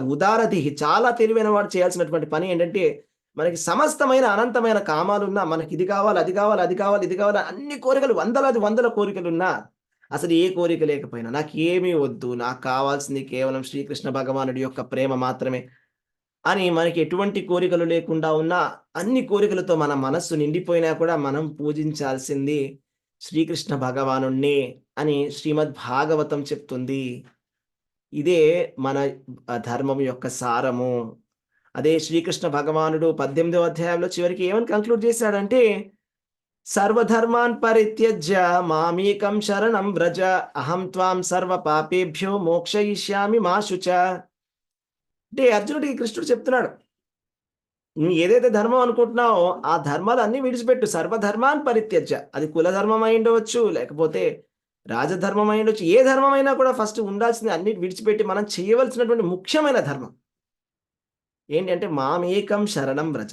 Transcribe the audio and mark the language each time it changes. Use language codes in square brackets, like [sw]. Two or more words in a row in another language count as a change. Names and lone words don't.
[te] ఉదారధీహి చాలా తెలివైన వాడు చేయాల్సినటువంటి పని ఏంటంటే మనకి సమస్తమైన అనంతమైన కామాలున్నా, మనకి ఇది కావాలి, అది కావాలి, అది కావాలి, ఇది కావాలి, అన్ని కోరికలు వందలాది వందల కోరికలున్నా అసలు ఏ కోరిక లేకపోయినా నాకు ఏమీ వద్దు, నాకు కావాల్సింది కేవలం శ్రీకృష్ణ భగవానుడి యొక్క ప్రేమ మాత్రమే అని మనకి ఎటువంటి కోరికలు లేకుండా ఉన్నా, అన్ని కోరికలతో మన మనస్సు నిండిపోయినా కూడా మనం పూజించాల్సింది శ్రీకృష్ణ భగవానుణ్ణి అని శ్రీమద్ భాగవతం చెప్తుంది. ఇదే మన ధర్మం యొక్క సారము. అదే శ్రీకృష్ణ భగవానుడు 18వ అధ్యాయంలో చివరికి ఏమని కంక్లూడ్ చేశాడంటే [sa] సర్వధర్మాన్ పరిత్యజ్య మామేకం శరణం వ్రజ అహం త్వాం సర్వ పాపేభ్యో మోక్షయిష్యామి మా శుచ. [te] అంటే అర్జునుడికి కృష్ణుడు చెప్తున్నాడు, నువ్వు ఏదైతే ధర్మం అనుకుంటున్నావో ఆ ధర్మాలు అన్ని విడిచిపెట్టు. [sa] సర్వధర్మాన్ పరిత్యజ్య, [te] అది కుల ధర్మం అయి ఉండవచ్చు, లేకపోతే రాజధర్మం అయి ఉండొచ్చు, ఏ ధర్మమైనా కూడా ఫస్ట్ ఉండాల్సింది అన్ని విడిచిపెట్టి మనం చేయవలసినటువంటి ముఖ్యమైన ధర్మం ఏంటంటే [sa] మామేకం శరణం వ్రజ.